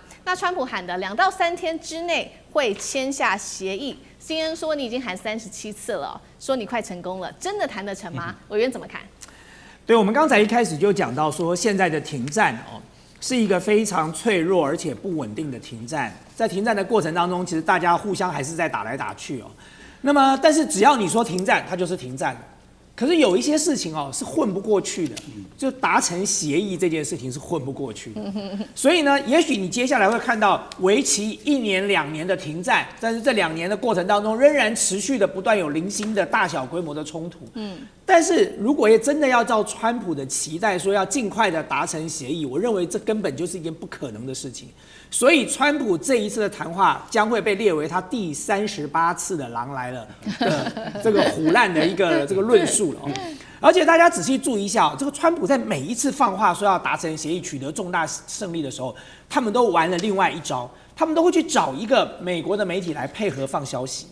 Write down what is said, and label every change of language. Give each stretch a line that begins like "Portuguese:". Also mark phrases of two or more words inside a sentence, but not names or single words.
Chinese: 那川普喊的2到3天之內會簽下協議，CNN說你已經喊37次了，說你快成功了，真的談得成嗎？委員怎麼看？對，我們剛才一開始就講到說，現在的停戰哦，是一個非常脆弱而且不穩定的停戰。在停戰的過程當中，其實大家互相還是在打來打去哦。那麼，但是只要你說停戰，它就是停戰。可是有一些事情哦是混不過去的，就達成協議這件事情是混不過去的。所以呢，也許你接下來會看到為期1年2年的停戰，但是這2年的過程當中，仍然持續的不斷有零星的大小規模的衝突。但是如果也真的要照川普的期待說要盡快的達成協議，我認為這根本就是一件不可能的事情。所以川普這一次的談話將會被列為他第38次的狼來了的這個唬爛的一個這個論述了。而且大家仔細注意一下，這個川普在每一次放話說要達成協議、取得重大勝利的時候，他們都玩了另外一招，他們都會去找一個美國的媒體來配合放消息。